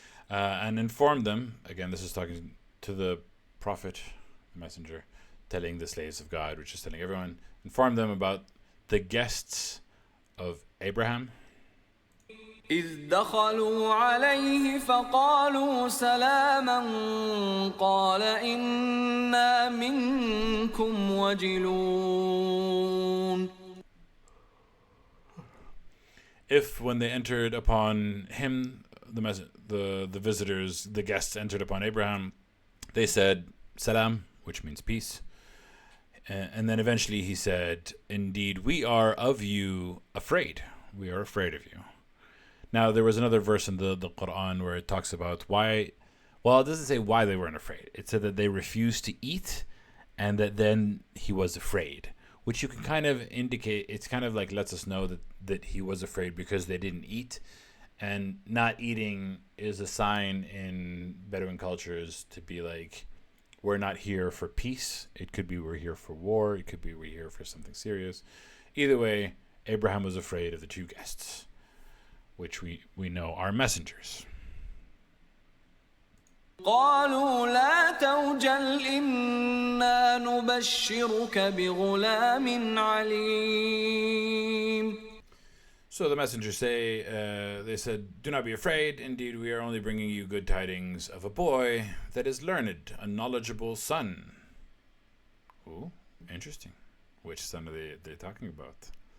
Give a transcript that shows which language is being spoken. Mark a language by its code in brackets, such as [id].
[en] And inform them, again, this is talking to the prophet, the messenger, telling the slaves of God, which is telling everyone, inform them about the guests of Abraham. [ar] إذ دخلوا عليه فقالوا سلاما قال إنا منكم وجلون. [en] If when they entered upon him, the visitors, the guests entered upon Abraham, they said, "Salam," which means peace. And then eventually he said, "Indeed, we are of you afraid. We are afraid of you." Now, there was another verse in the Quran where it talks about why. Well, it doesn't say why they weren't afraid. It said that they refused to eat and that then he was afraid, which you can kind of indicate. It's kind of like lets us know that he was afraid because they didn't eat. And not eating is a sign in Bedouin cultures to be like, we're not here for peace. It could be we're here for war. It could be we're here for something serious. Either way, Abraham was afraid of the two guests, which we know are messengers. [ar] قالوا لا توجل إنا نبشرك بغلام عليم. [en] So the messengers they said, "Do not be afraid. Indeed, we are only bringing you good tidings of a boy that is learned, a knowledgeable son." Ooh, interesting. Which son are they talking about?